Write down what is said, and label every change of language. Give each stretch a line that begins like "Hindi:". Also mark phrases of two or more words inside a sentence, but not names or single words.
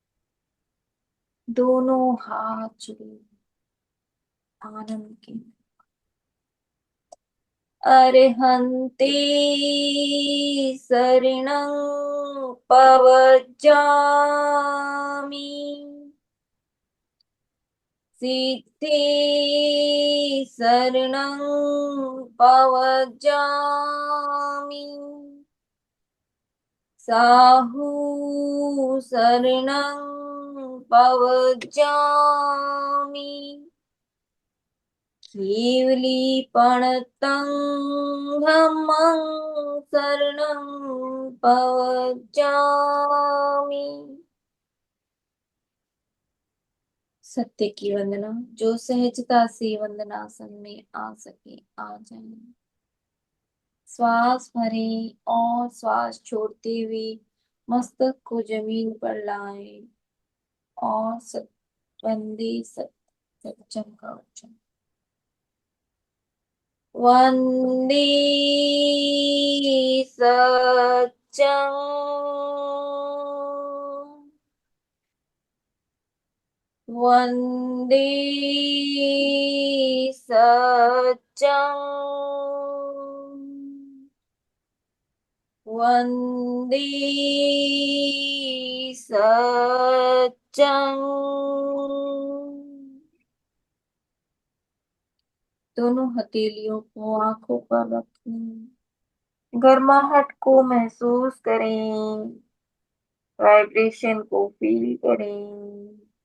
Hindi: दोनों हाथ जुड़े आनंद के।
Prakrit languages: अरहन्ते शरणं पवज्जामि, सिद्धे शरणं पवज्जामि, साहू शरणं पवज्जामि, केवलीपणतं धम्मं शरणं पवज्जामि।
Hindi: सत्य की वंदना। जो सहजता से वंदनासन में आ सके आ जाए। श्वास भरें और श्वास छोड़ते हुए मस्तक को जमीन पर लाएं और
Prakrit languages: सत वंदे सत सच्चम
Hindi: का उच्चारण।
Prakrit languages: वंदे सच्चम, वंदे सच्चम, वंदे सच्चम।
Hindi: दोनों हथेलियों को आंखों पर रखें। गर्माहट को महसूस करें। वाइब्रेशन को फील करें।